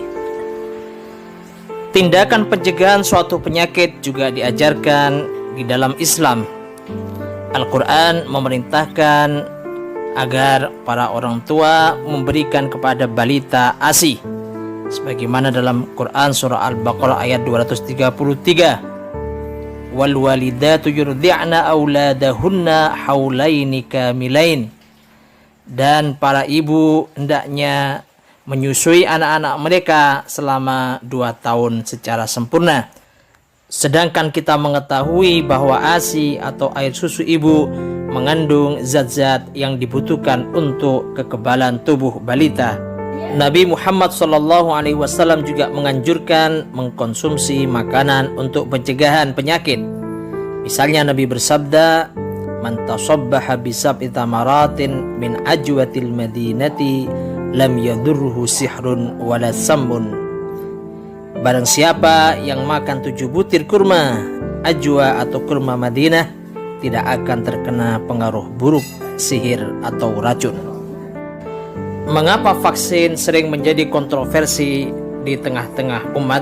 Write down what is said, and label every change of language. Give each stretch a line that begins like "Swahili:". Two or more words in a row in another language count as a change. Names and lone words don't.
Indonesian: Tindakan pencegahan suatu penyakit juga diajarkan di dalam Islam. Al-Quran memerintahkan agar para orang tua memberikan kepada balita ASI, sebagaimana dalam Quran surah Al-Baqarah ayat 233,
Arabic: "والوالدات يرضعن أولادهن حولين كاملين."
Indonesian: Dan para ibu hendaknya menyusui anak-anak mereka selama 2 tahun secara sempurna. Sedangkan kita mengetahui bahwa ASI atau air susu ibu mengandung zat-zat yang dibutuhkan untuk kekebalan tubuh balita. Nabi Muhammad SAW juga menganjurkan mengkonsumsi makanan untuk pencegahan penyakit. Misalnya Nabi bersabda,
Arabic: "من تصبح بسبع تمرات من عجوة المدينة لم يضره سحر ولا سم."
Indonesian: Barang siapa yang makan 7 butir kurma ajwa atau kurma Madinah, tidak akan terkena pengaruh buruk sihir atau racun. Mengapa vaksin sering menjadi kontroversi di tengah-tengah umat?